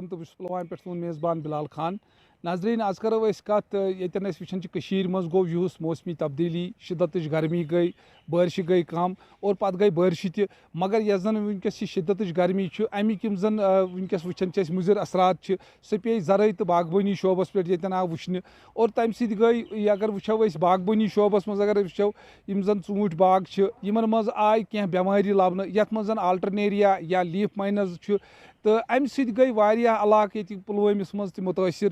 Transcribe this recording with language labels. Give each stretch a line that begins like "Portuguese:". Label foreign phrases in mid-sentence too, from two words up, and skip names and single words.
Kashmiri: علیکم تو پلوامہ پہ میزبان بلال خان. ناظرین آز کرو کت یتن وچان مز گو یہس موسمی تبدیلی شدت گرمی گئی بارش گئی کم اور پتہ گئی بارش تہ مگر یس زن ونکس شدت گرمی امیک یم زن ونکس وچان مضر اثرات سہ پی زرعی تو باغبانی شعبس پہ یتن آو وچھنہ اور تمہ سۭتۍ گئی اگر وچھو باغبانی شعبس مز اگر وچھو یم زن ژوٗنٛٹھۍ باغ یمن مز آے کینٛہہ بیماری لبنہ یتھ مز زن آلٹرنیریا یا
English: leaf miners
Kashmiri: تو امہ سۭتۍ گئی واریاہ علاقہٕ ییٚتہِ پُلوٲمِس منٛز تہِ مُتٲثر